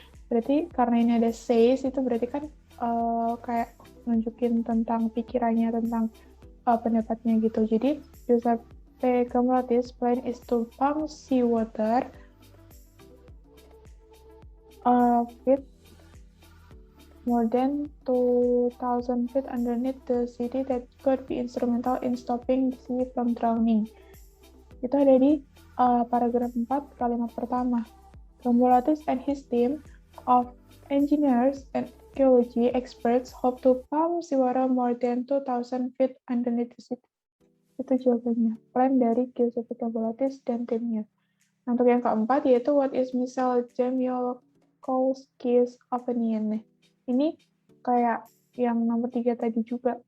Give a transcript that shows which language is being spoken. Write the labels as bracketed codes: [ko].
[id] Berarti karena ini ada says, itu berarti kan kayak nunjukin tentang pikirannya, tentang pendapatnya gitu. [en] Jadi Giuseppe Gambulati's plan is to pump seawater with more than 2,000 feet underneath the city that could be instrumental in stopping the sea from drowning. [id] Itu ada di paragraf 4 kalimat pertama. [en] Gambulatis and his team of engineers and geology experts hope to pump seawater more than 2,000 feet underneath the city. [id] Itu jawabannya. Plan dari Giuseppe Gambulatis dan timnya. Untuk yang keempat yaitu [en] what is Michel Jamiolkowski's opinion. [id] Ini kayak yang nomor 3 tadi juga.